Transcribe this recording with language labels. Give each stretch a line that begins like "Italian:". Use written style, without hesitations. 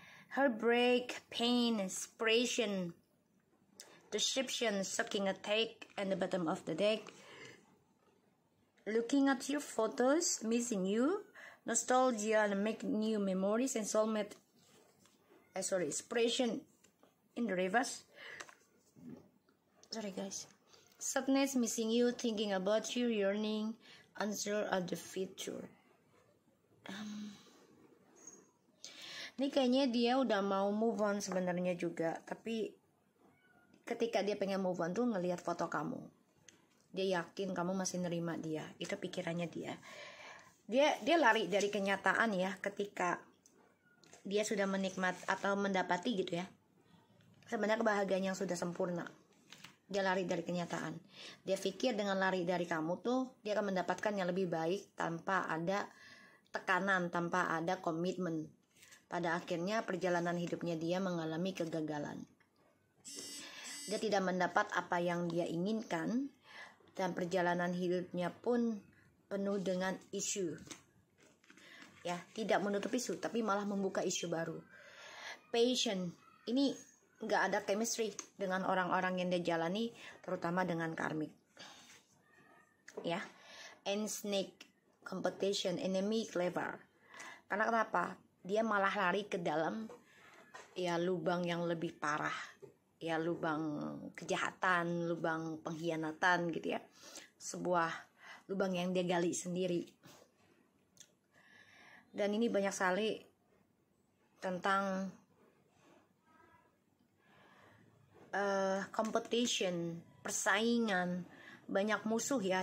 English: heartbreak, pain, inspiration, deception, sucking a take, and the bottom of the deck, looking at your photos, missing you, nostalgia, and make new memories, and soulmate, inspiration in the reverse. Sorry guys. Sadness, missing you, thinking about you, yearning, unsure of the future.
Indonesian: Ini kayaknya dia udah mau move on sebenarnya juga, tapi ketika dia pengen move on tuh ngelihat foto kamu, dia yakin kamu masih nerima dia. Itu pikirannya dia. Dia lari dari kenyataan ya, ketika dia sudah menikmati atau mendapati gitu ya, sebenarnya kebahagiaan yang sudah sempurna. Dia lari dari kenyataan. Dia pikir dengan lari dari kamu tuh dia akan mendapatkan yang lebih baik tanpa ada tekanan, tanpa ada komitmen. Pada akhirnya perjalanan hidupnya dia mengalami kegagalan. Dia tidak mendapat apa yang dia inginkan, dan perjalanan hidupnya pun penuh dengan isu. Ya, tidak menutup isu, tapi malah membuka isu baru. Passion, ini nggak ada chemistry dengan orang-orang yang dia jalani, terutama dengan karmik.
English: Ya, and snake, competition, enemy, clever.
Indonesian: Karena kenapa? Dia malah lari ke dalam ya lubang yang lebih parah, ya lubang kejahatan, lubang pengkhianatan gitu ya, sebuah lubang yang dia gali sendiri. Dan ini banyak sekali tentang competition, persaingan, banyak musuh ya.